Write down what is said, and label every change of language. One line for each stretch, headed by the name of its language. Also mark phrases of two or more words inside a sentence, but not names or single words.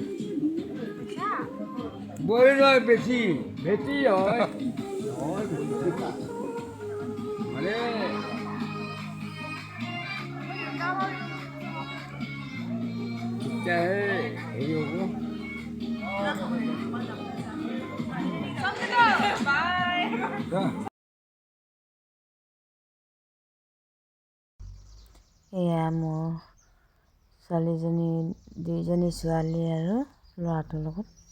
Hindi: बोले ना बेटी बेटी है अरे क्या है ये वो
Assamese: এয়া মোৰ ছোৱালীজনী, দুইজনী ছোৱালী আৰু ল'ৰাটোৰ লগত।